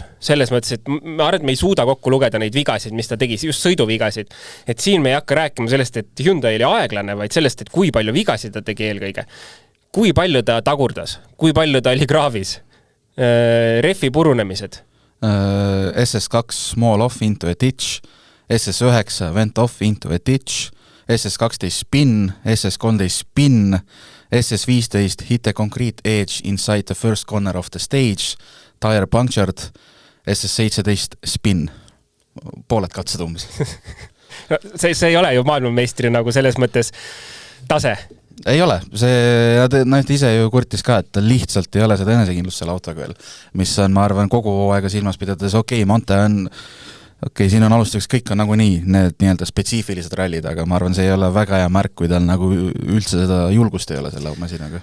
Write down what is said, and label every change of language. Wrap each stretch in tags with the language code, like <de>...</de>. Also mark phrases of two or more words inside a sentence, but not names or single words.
<et>Selles mõttes, et ma arvan, et me ei suuda kokku lugeda neid vigasid, mis ta tegi, just sõiduvigasid. Et siin me ei hakka rääkima sellest, et Hyundai oli aeglane, vaid sellest, et kui palju vigasid ta tegi eelkõige. Kui palju ta tagurdas, kui palju ta oli kraavis, refi purunemised.</et> <en>SS2 small off into a ditch, SS9 went off into a ditch, SS12 spin, SS13 spin, SS15 hit a concrete edge inside the first corner of the stage, tire punctured, SS17 spin.</en> <et>Pooled katsed umbes. see ei ole ju maailmameistri nagu selles mõttes tase. Ei ole, see ise ju kurtis ka, et lihtsalt ei ole seda enesekindlust selle autoga veel, mis on, ma arvan, kogu aega silmas pidades, Monte on, siin on alustuseks, kõik on nagu need nii-öelda spetsiifilised rallid, aga ma arvan, see ei ole väga hea märk, kui tal nagu üldse seda julgust ei ole selle masinaga.</et>